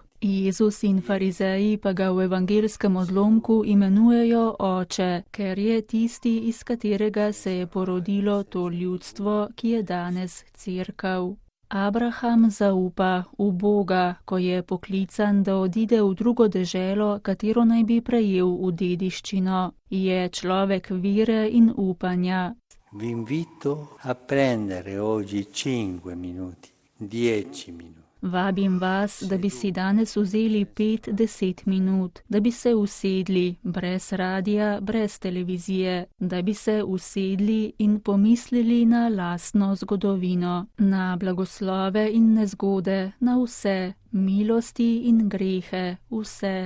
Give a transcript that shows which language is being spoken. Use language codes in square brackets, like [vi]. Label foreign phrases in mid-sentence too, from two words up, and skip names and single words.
[sl] Jezus in farizeji pa ga v evangelskem odlomku imenujejo oče, ker je tisti, iz katerega se je porodilo to ljudstvo, ki je danes cerkev. Abraham zaupa v Boga, ko je poklican, da odide v drugo deželo, katero naj bi prejel v dediščino. Je človek vere in upanja. [it] Vi invito a prendere oggi 5 minuti, 10 minuti. [sl] Vabim vas, da bi si danes vzeli 5-10 minut, da bi se usedli, brez radija, brez televizije, da bi se usedli in pomislili na lastno zgodovino, na blagoslove in nezgode, na vse, milosti in grehe, vse.